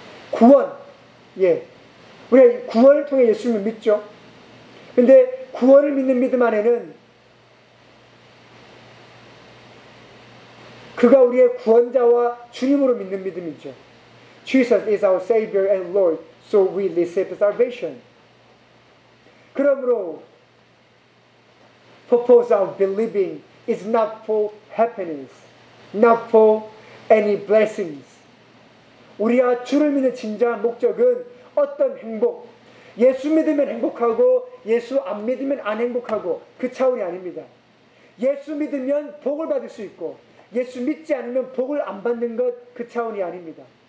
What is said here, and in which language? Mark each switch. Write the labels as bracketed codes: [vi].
[ko] 구원, 예. 우리가 구원을 통해 예수님을 믿죠. 근데 구원을 믿는 믿음 안에는 그가 우리의 구원자와 주님으로 믿는 믿음이죠. [en] Jesus is our Savior and Lord, so we receive salvation. 그러므로 purpose of believing is not for happiness, not for any blessings. [ko] 우리가 주를 믿는 진정한 목적은 어떤 행복, 예수 믿으면 행복하고 예수 안 믿으면 안 행복하고 그 차원이 아닙니다. 예수 믿으면 복을 받을 수 있고 예수 믿지 않으면 복을 안 받는 것 그 차원이 아닙니다.